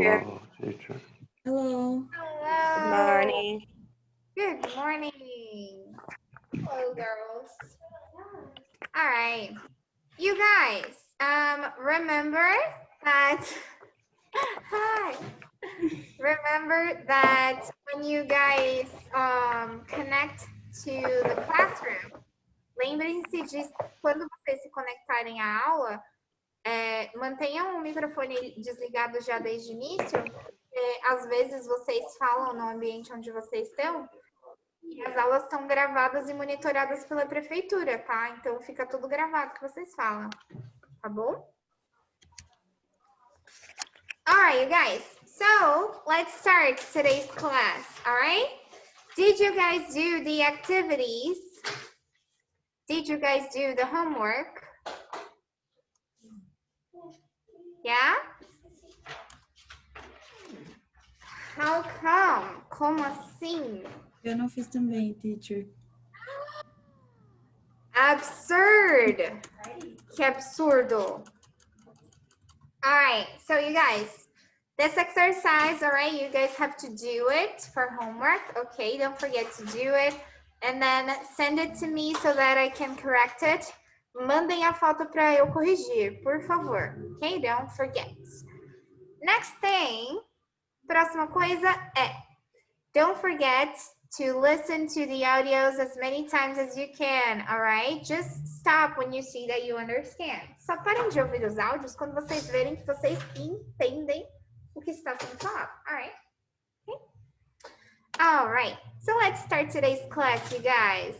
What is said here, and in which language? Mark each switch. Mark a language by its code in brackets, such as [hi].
[en] Hello, teacher. Hello. Hello. Good morning. Good morning. Hello, girls. All right. You guys, remember that, hi. Remember that when you guys connect to the classroom, [pt] lembrem-se de quando vocês se conectarem à aula, mantenham o microfone desligado já desde o início, porque às vezes vocês falam no ambiente onde vocês estão e as aulas estão gravadas e monitoradas pela prefeitura, tá? Então fica tudo gravado que vocês falam, tá bom? [en] Alright, you guys. So let's start today's class, alright? Did you guys do the activities? Did you guys do the homework? Yeah? How come? [pt] Como assim? Eu não fiz também, teacher. [en] Absurd. [pt] Que absurdo. [en] All right, so you guys, this exercise, all right, you guys have to do it for homework. Okay, don't forget to do it. And then send it to me so that I can correct it. [pt] Mandem a foto para eu corrigir, por favor. [en] Okay, don't forget. Next thing, [pt] próxima coisa é, [en] don't forget to listen to the audios as many times as you can, all right? Just stop when you see that you understand. [pt] Só parem de ouvir os áudios quando vocês verem que vocês entendem o que está sendo falado, [en] all right? Okay. All right, so let's start today's class, you guys.